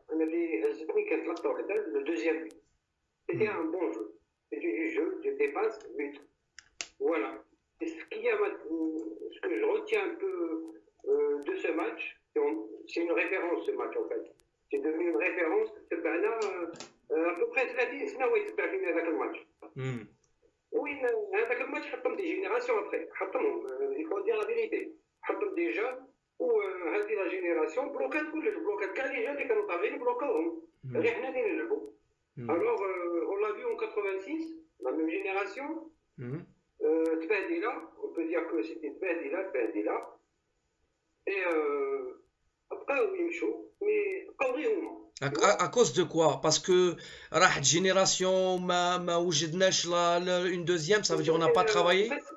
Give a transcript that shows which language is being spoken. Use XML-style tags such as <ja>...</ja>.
<fr>On avait qu'un</fr> <ar>tlaqta wahda,</ar> <fr>le deuxième but. C'était un bon jeu. C'était du jeu, du dépasse, but. Voilà. Et ce que je retiens un peu de ce match, c'est une référence ce match en fait. C'est devenu une référence. À peu près 30</fr> <ar>سنة ويتبع فينا هذاك الماتش. وين هذاك الماتش حطم دي جينيراسيون ابري حطمهم</ar> <fr>il faut dire la vérité</fr> <ar>حطم دي جون وهذه لا جينيراسيون بلوكات كلش بلوكات كاع لي جون اللي كانوا طاغيين بلوكاوهم غير حنا اللي نلعبوا.</ar> <fr>Alors on l'a vu en 86 la même génération. تبهدله, on peut dire que c'était تبهدله et</fr> <ar>بقاو يمشوا مي بقاو غير هما.</ar> <fr>À cause de quoi? Parce que راحت génération</fr> <ar>ما وجدناش</ar> <fr>une deuxième, ça veut dire on n'a pas travaillé.</fr>